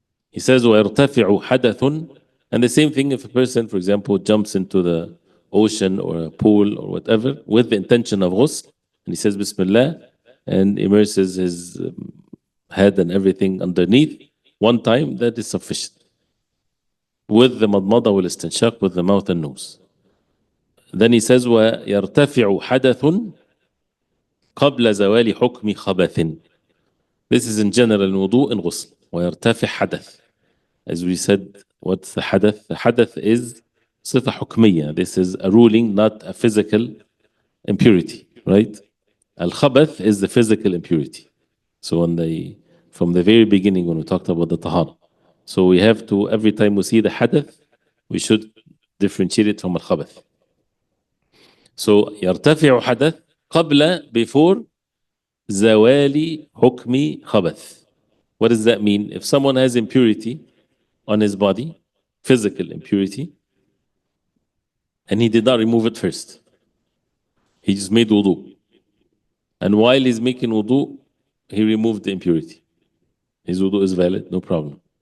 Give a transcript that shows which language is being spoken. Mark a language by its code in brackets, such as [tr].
[en] He says, [ar] وَيَرْتَفِعُ حَدَثٌ, [en] and the same thing if a person, for example, jumps into the ocean or a pool or whatever with the intention of ghusl, and he says Bismillah and immerses his head and everything underneath one time, that is sufficient. With the madmada wal istinshaq, with the mouth and nose. Then he says [ar] وَيَرْتَفِعُ حَدَثٌ قَبْلَ زَوَالِ حُكْمِ خَبَثٍ. [en] This is in general in wudu and ghusl. [ar] وَيَرْتَفِعْ حَدَث. [en] As we said, what's the hadath? The hadath is [ar] صفة حكمية. [en] This is a ruling, not a physical impurity, right? Al-khabath is the physical impurity. So from the very beginning when we talked about the tahara, so we have to, every time we see the hadath, we should differentiate it from al-khabath. [ar] So يرتفع حدث قبل, [en] before [ar] زوال حكم خبث. [en] What does that mean? If someone has impurity on his body, physical impurity, and he did not remove it first, he just made wudu, and while he's making wudu, he removed the impurity, his wudu is valid, no problem.